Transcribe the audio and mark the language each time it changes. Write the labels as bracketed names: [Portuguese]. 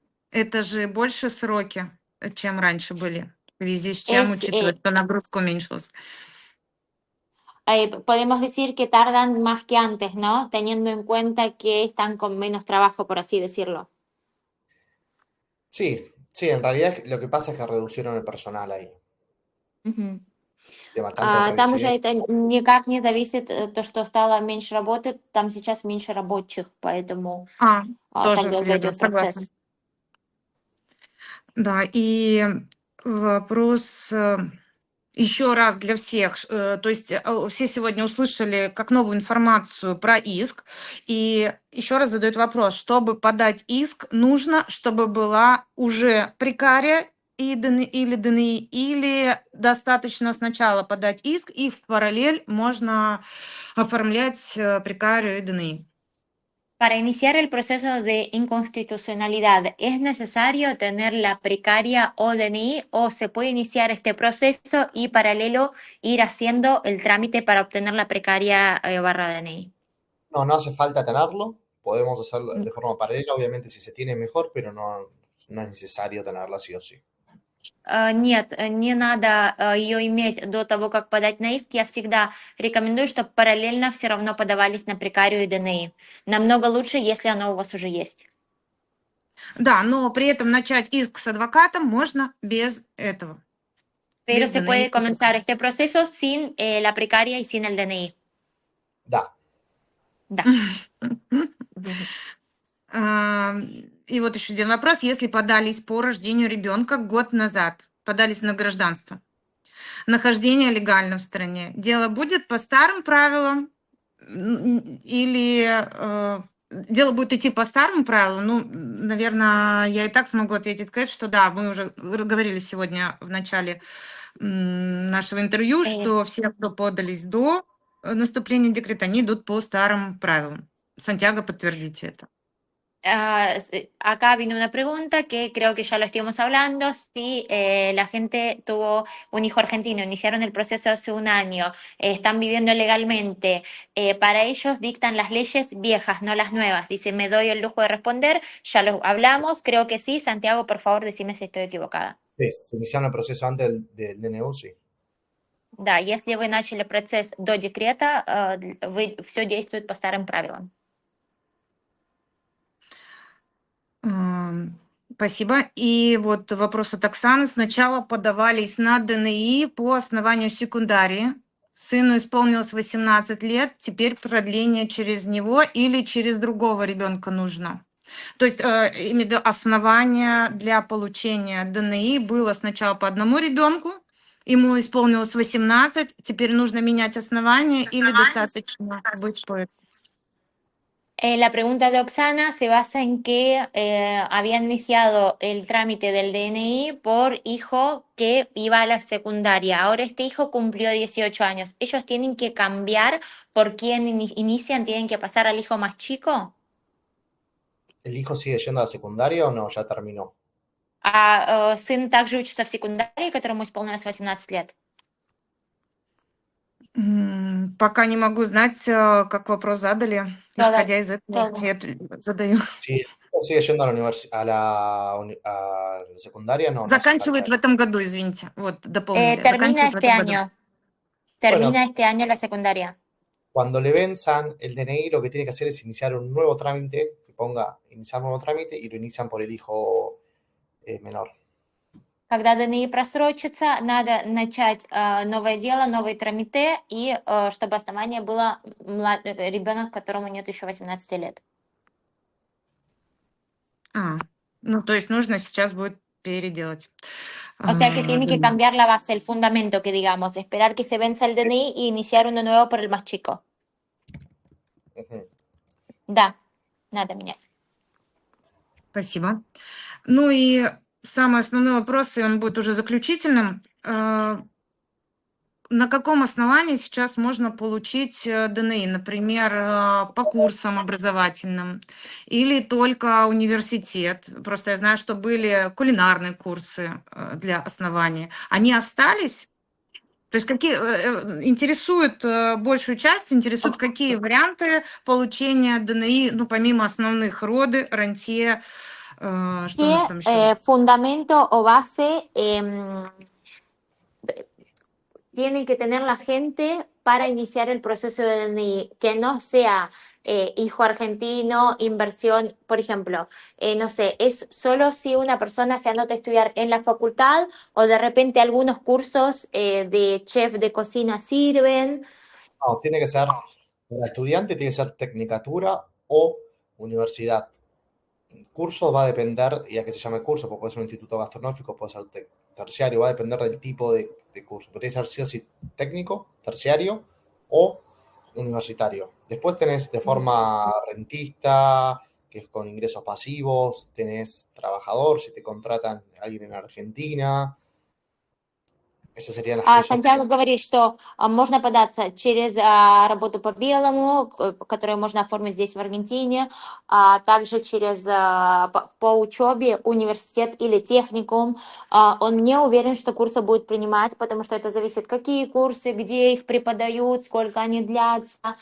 [Russian] Это же больше сроки, чем раньше были, в связи с чем, учитывая, что нагрузка уменьшилась. [Spanish] Podemos decir que tardan más que antes, ¿no? Teniendo en cuenta que están con menos trabajo, por así decirlo. Sí, sí, en realidad lo que pasa es que reducieron el personal ahí. [Russian] Там уже это никак не зависит, то, что стало меньше работы, там сейчас меньше рабочих, поэтому тоже так долго верно, идет процесс. Да, и вопрос еще раз для всех. То есть все сегодня услышали как новую информацию про иск. И еще раз задают вопрос, чтобы подать иск, нужно, чтобы была уже прекария или ДНИ, или достаточно сначала подать иск, и в параллель можно оформлять прекарию и ДНИ. [Spanish] Para iniciar el proceso de inconstitucionalidad, ¿es necesario tener la precaria o DNI o se puede iniciar este proceso y paralelo ir haciendo el trámite para obtener la precaria barra DNI? No, no hace falta tenerlo. Podemos hacerlo de forma paralela, obviamente si se tiene mejor, pero no es necesario tenerla sí o sí. [Russian] Нет, не надо ее иметь до того, как подать на иск. Я всегда рекомендую, чтобы параллельно все равно подавались на прекарию и ДНИ. Намного лучше, если оно у вас уже есть. Да, но при этом начать иск с адвокатом можно без этого. [Spanish] Pero se puede comenzar este proceso sin la precaria y sin el DNI. [Russian] Да. Да. И вот еще один вопрос. Если подались по рождению ребенка год назад, подались на гражданство, нахождение легально в стране, дело будет по старым правилам или дело будет идти по старым правилам? Ну, наверное, я и так смогу ответить, Кэт, что да, мы уже говорили сегодня в начале нашего интервью, что все, кто подались до наступления декрета, они идут по старым правилам. Сантьяго, подтвердите это. [Spanish] Acá vino una pregunta que creo que ya lo estuvimos hablando. Si la gente tuvo un hijo argentino, iniciaron el proceso hace un año, están viviendo legalmente, para ellos dictan las leyes viejas, no las nuevas. Dice, me doy el lujo de responder, ya lo hablamos, creo que sí. Santiago, por favor, decime si estoy equivocada. Sí, se iniciaron el proceso antes del DNU, sí. [Russian] Да, если вы начали процесс до декрета, все действует по старым правилам. Спасибо. И вот вопрос от Оксаны. Сначала подавались на ДНИ по основанию секундарии. Сыну исполнилось 18 лет, теперь продление через него или через другого ребенка нужно. То есть, имею в виду, основание для получения ДНИ было сначала по одному ребенку, ему исполнилось 18, теперь нужно менять основание или достаточно быть по... [Spanish] La pregunta de Oxana se basa en que habían iniciado el trámite del DNI por hijo que iba a la secundaria. Ahora este hijo cumplió 18 años. ¿Ellos tienen que cambiar por quién inician? ¿Tienen que pasar al hijo más chico? ¿El hijo sigue yendo a la secundaria o no? Ya terminó. [Russian] А сын также учится в секундарии, которому исполнилось 18 лет? Пока не могу знать, как вопрос задали. Исходя из этого, я задаю. [Spanish] Si el hijo sigue yendo a la secundaria, no. [Russian] Заканчивает в этом году, извините. Вот, дополнили. [Spanish] Termina [Russian] Заканчивает в [Spanish] este [Russian] этом году. [Spanish] año. Termina este año la secundaria. Cuando le venzan el DNI, lo que tiene que hacer es iniciar un nuevo trámite, que ponga iniciar nuevo trámite y lo inician por el hijo menor. [Russian] Когда ДНИ просрочится, надо начать новое дело, новый трамите, и чтобы основание было ребенок, которому нет еще 18 лет. Ну, то есть нужно сейчас будет переделать. [Spanish] O sea que tiene que cambiar la base, el fundamento, que digamos, esperar que se venza el DNI y iniciar uno nuevo por el más chico. [Russian] Да, надо менять. Спасибо. Ну и самый основной вопрос, и он будет уже заключительным. На каком основании сейчас можно получить ДНИ? Например, по курсам образовательным или только университет? Просто я знаю, что были кулинарные курсы для основания. Они остались? То есть какие интересуют большую часть, интересуют какие варианты получения ДНИ, ну, помимо основных, роды, рантье, что у нас там еще? [Spanish] Fundamento o base tienen que tener la gente para iniciar el proceso de DNI, que no sea hijo argentino, inversión, por ejemplo, no sé, es solo si una persona se anota a estudiar en la facultad o de repente algunos cursos de chef de cocina sirven. No, tiene que ser, para estudiante tiene que ser tecnicatura o universidad. El curso va a depender, y a qué se llama curso, porque puede ser un instituto gastronómico, puede ser terciario, va a depender del tipo de curso. Puede ser sí o sí técnico, terciario o universitario. Después tenés de forma rentista, que es con ingresos pasivos, tenés trabajador, si te contratan alguien en Argentina. Esas serían las [Russian] Сантьяго говорит, что можно податься через работу по белому, которую можно оформить здесь в Аргентине, а также через по учебе университет или техникум. Он не уверен, что курсы будет принимать, потому что это зависит, какие курсы, где их преподают, сколько они длятся.